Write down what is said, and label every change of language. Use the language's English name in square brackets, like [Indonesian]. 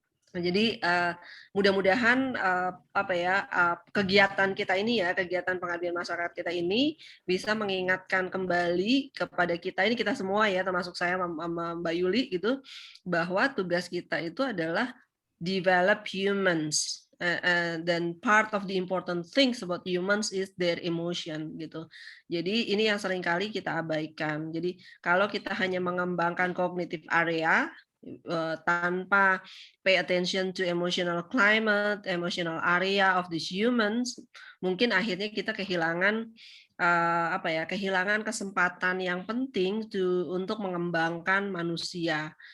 [Indonesian] Nah, jadi mudah-mudahan apa ya, kegiatan kita ini ya, kegiatan pengabdian masyarakat kita ini bisa mengingatkan kembali kepada kita, ini kita semua ya, termasuk saya sama Mbak Juli gitu, bahwa tugas kita itu adalah [English] develop humans. [Indonesian] Dan [English] part of the important things about humans is their emotion [Indonesian] gitu. Jadi ini yang seringkali kita abaikan. Jadi kalau kita hanya mengembangkan [English] cognitive area [Indonesian] tanpa [English] pay attention to emotional climate, emotional area of these humans, [Indonesian] mungkin akhirnya kita kehilangan apa ya, kehilangan kesempatan yang penting untuk mengembangkan manusia.